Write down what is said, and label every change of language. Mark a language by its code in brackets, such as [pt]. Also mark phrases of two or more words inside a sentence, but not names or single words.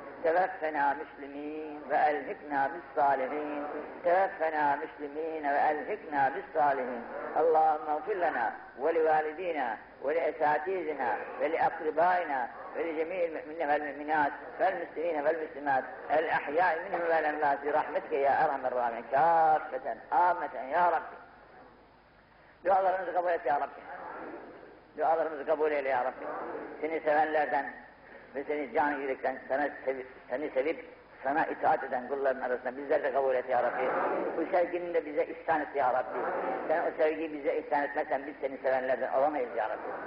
[ar] توفنا مسلمين وألحقنا بالصالحين توفنا مسلمين وألحقنا بالصالحين اللهم اغفر لنا ولوالدينا ولأساتذتنا ولأقربائنا ولجميع المؤمنين والمؤمنات والمسلمين والمسلمات الأحياء منهم والأموات برحمتك يا أرحم الراحمين كافة عامة يا رب. [tr] Dualarımızı kabul et ya Rabbi. Dualarımızı kabul eyle ya Rabbi. Seni sevenlerden ve seni can yürekten seni sevip sana itaat eden kulların arasında bizler de kabul et ya Rabbi. Bu sevgini de bize ihsan et ya Rabbi. Sen o sevgiyi bize ihsan etmezsen biz seni sevenlerden olamayız ya Rabbi.